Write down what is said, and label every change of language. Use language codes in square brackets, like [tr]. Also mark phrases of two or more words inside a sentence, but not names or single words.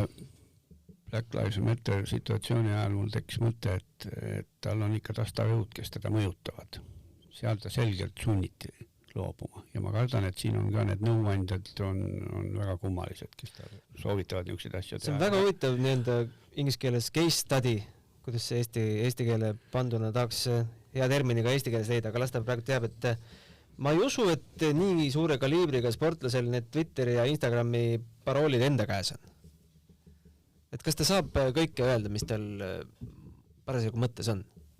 [et] Black Lives Matter situatsiooni ajal mul tekkis mõte, et tal on ikka tastavjõud, kes teda mõjutavad. Seal ta selgelt sunniti loobuma ja ma kardan, et siin on ka need nõuandjad on väga kummalised, kes ta soovitavad niisuguseid asju teha. See on väga huvitav nii-enda inglise keeles [en] case study, [et] kuidas see eesti keele panduna tahaks hea termini ka eesti keeles leida, aga las ta praegu teab, et ma ei usu, et nii suure kaliibriga sportlasel need Twitteri ja Instagrami paroolid enda käes on. Et kas ta saab kõike öelda, mis tal parasjagu mõttes on?